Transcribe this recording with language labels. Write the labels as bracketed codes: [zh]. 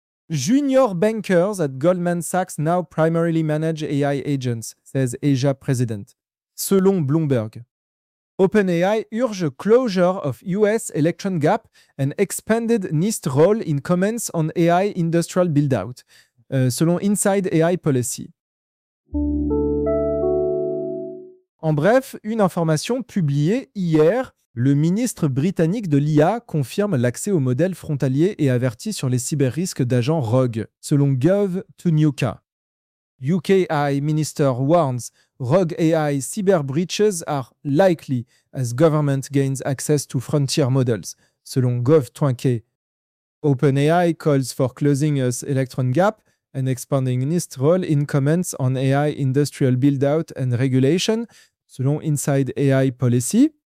[en] Junior bankers at Goldman Sachs now primarily manage AI agents, says Asia President, selon Bloomberg. OpenAI urge closure of US electron gap and expanded NIST role in comments on AI industrial build-out, selon Inside AI Policy. [fr] En bref, une information publiée hier, le ministre britannique de l'IA confirme l'accès aux modèles frontaliers et avertit sur les cyber-risques d'agents rogues, selon Gov2UK. [en] UK AI Minister warns rogue AI cyber breaches are likely as government gains access to frontier models, selon Gov2UK. OpenAI calls for closing us electron gap and expanding NIST role in comments on AI industrial build-out and regulation, selon Inside AI Policy.